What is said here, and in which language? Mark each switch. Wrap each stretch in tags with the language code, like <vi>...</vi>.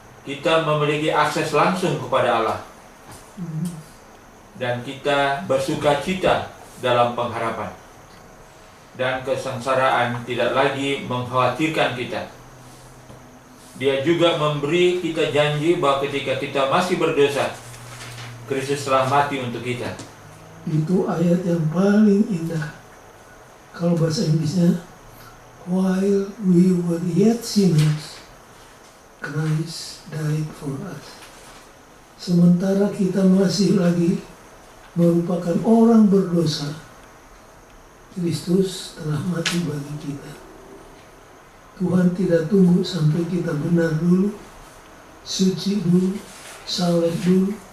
<id>Kita memiliki akses langsung kepada Allah, dan kita bersuka cita dalam pengharapan, dan kesengsaraan tidak lagi mengkhawatirkan kita. Dia juga memberi kita janji bahwa ketika kita masih berdosa, Kristus telah mati untuk kita. itu ayat yang paling indah. Kalau bahasa Inggrisnya,</id> <en>while we were yet sinners, Christ died for us.</en> <id>Sementara kita masih lagi merupakan orang berdosa, Kristus telah mati bagi kita. Tuhan tidak tunggu sampai kita benar dulu, suci dulu, saleh dulu.</id>